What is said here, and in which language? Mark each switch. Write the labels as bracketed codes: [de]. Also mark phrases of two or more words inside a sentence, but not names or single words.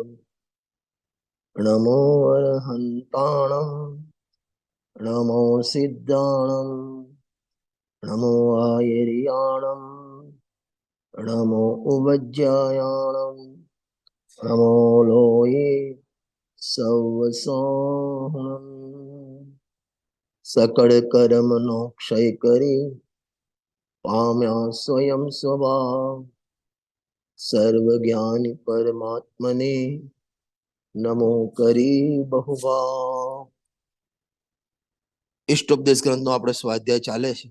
[pra] नमो अरहन्ताणं नमो सिद्धाणं नमो आयर्याणं नमो उवज्जायाणं नमो लोये सवसोहम्। [gu] સકલ કર્મનો ક્ષય કરી પામ્યા સ્વયં સ્વભાવ સર્વજ્ઞાની પરમાત્મને નમો કરી બહુભાવ। ઇષ્ટોપદેશ ગ્રંથનો આપણે સ્વાધ્યાય ચાલે છે।